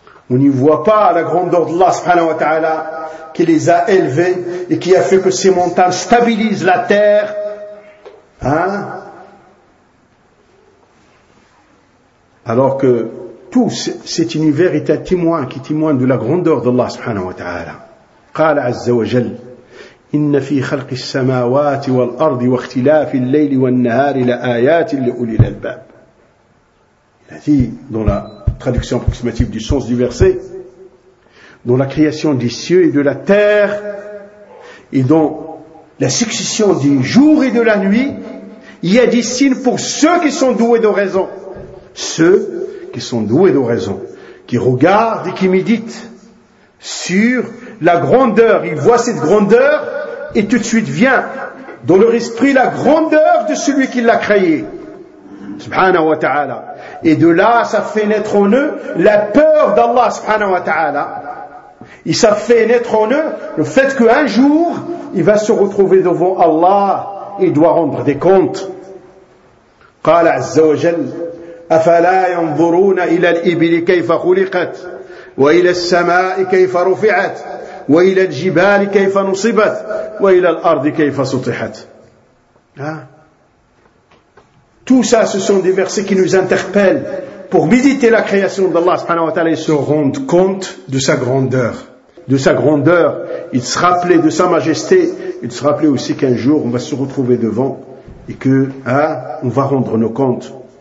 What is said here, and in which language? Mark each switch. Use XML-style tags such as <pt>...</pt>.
<fr>On n'y voit pas la grandeur d'Allah subhanahu wa ta'ala qui les a élevés et qui a fait que ces montagnes stabilisent la terre. Hein? Alors que tout cet univers est un témoin qui témoigne de la grandeur d'Allah subhanahu wa ta'ala.</fr> <ar>قال عز وجل إن في خلق السماوات والأرض واختلاف الليل والنهار لآيات لأولي الألباب.</ar> <fr>Il a dit dans la traduction approximative du sens du verset, dans la création des cieux et de la terre, et dans la succession des jours et de la nuit, il y a des signes pour ceux qui sont doués de raison. Ceux qui sont doués de raison, qui regardent et qui méditent sur la grandeur, ils voient cette grandeur, et tout de suite vient dans leur esprit la grandeur de celui qui l'a créé. Subhanahu wa ta'ala. Et de là, ça fait naître en eux la peur d'Allah subhanahu wa ta'ala. Et ça fait naître en eux le fait qu'un jour, il va se retrouver devant Allah et doit rendre des comptes.</fr> <ar>قال عز وجل أفلا ينظرون إلى الإبل كيف خلقت وإلى السماء كيف رفعت وإلى الجبال كيف نصبت وإلى الأرض كيف سطحت.</ar> <fr>Tout ça, ce sont des versets qui nous interpellent pour méditer la création d'Allah subhanahu wa ta'ala et se rendre compte de sa grandeur. De sa grandeur, il se rappelait de sa majesté, il se rappelait aussi qu'un jour on va se retrouver devant et que, hein, on va rendre nos comptes.</fr>